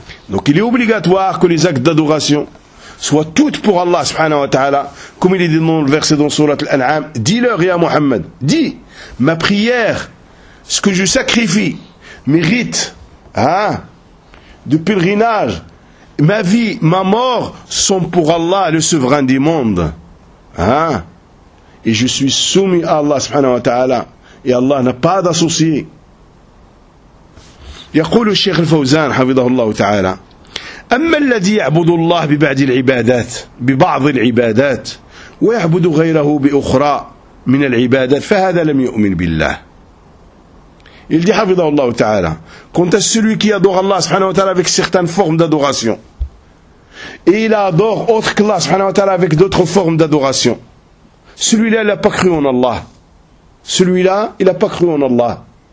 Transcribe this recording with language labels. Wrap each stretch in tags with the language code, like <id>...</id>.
<fr>Donc il est obligatoire que les actes d'adoration soient toutes pour Allah</fr> <ar>subhanahu wa ta'ala,</ar> <fr>comme il est dit dans le verset dans sourate Al-An'am, dis-leur ya Muhammad, dis, ma prière, ce que je sacrifie, mes rites, hein, de pèlerinage, ma vie, ma mort, sont pour Allah, le souverain du monde. Hein? Et je suis soumis à Allah</fr> <ar>subhanahu wa ta'ala.</ar> <fr>Et Allah n'a pas d'associé.</fr> <ar>يقول الشيخ الفوزان حفظه الله تعالى أما الذي يعبد الله ببعض العبادات ويعبد غيره بأخرى من العبادات فهذا لم يؤمن بالله.</ar> <fr>Il dit</fr> <ar>حفظه الله تعالى</ar> <fr>quant à celui qui adore Allah</fr> <ar>subhanahu wa ta'ala</ar> <fr>avec certaines formes d'adoration et il adore autre que Allah subhanahu wa ta'ala avec d'autres formes d'adoration, Celui-là, il n'a pas cru en Allah. Celui-là, il n'a pas cru en Allah.</fr>